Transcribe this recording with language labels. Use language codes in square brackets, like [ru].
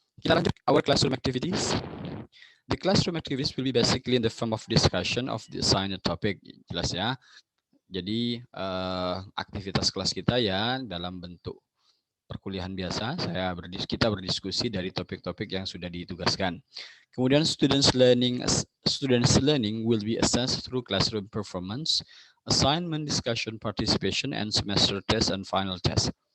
[id] Kita lanjut [en] our classroom activities. The classroom activities will be basically in the form of discussion of the assigned topic. [id] Jelas ya. Jadi aktivitas kelas kita ya dalam bentuk perkuliahan biasa, kita berdiskusi dari topik-topik yang sudah ditugaskan. [en] Kemudian students learning will be assessed through classroom performance, assignment, discussion, participation, and semester test and final test.